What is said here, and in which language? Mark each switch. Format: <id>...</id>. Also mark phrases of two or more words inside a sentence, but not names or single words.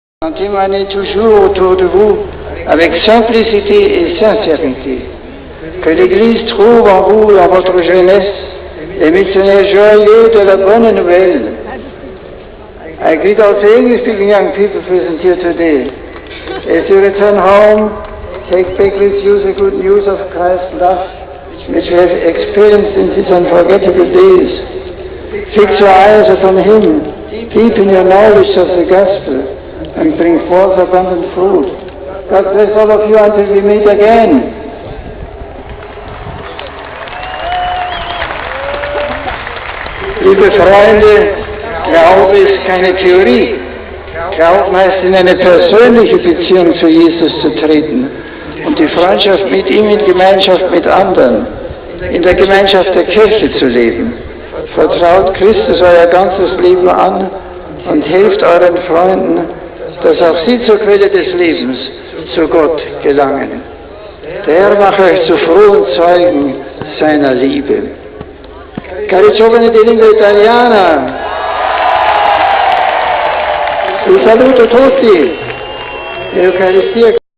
<fr>En témoignez toujours autour de vous avec simplicité et sincérité. Que l'Église trouve en vous et en votre jeunesse les missionnaires joyeux de la bonne nouvelle.</fr> <en>I greet all the English-speaking young people present here today. As you return home, take back with you the good news of Christ's love, which you have experienced in these unforgettable days. Fix your eyes upon Him, deepen your knowledge of the gospel, and bring forth abundant fruit. God bless all of you until we meet again.</en> <de>Liebe Freunde, Glaube ist keine Theorie. Glauben heißt, in eine persönliche Beziehung zu Jesus zu treten und die Freundschaft mit ihm in Gemeinschaft mit anderen, in der Gemeinschaft der Kirche zu leben. Vertraut Christus euer ganzes Leben an und helft euren Freunden, dass auch sie zur Quelle des Lebens, zu Gott gelangen. Der Herr mache euch zu frohen Zeugen seiner Liebe.</de> <it>Cari giovani di lingua italiana, vi saluto tutti. Eucaristia</it>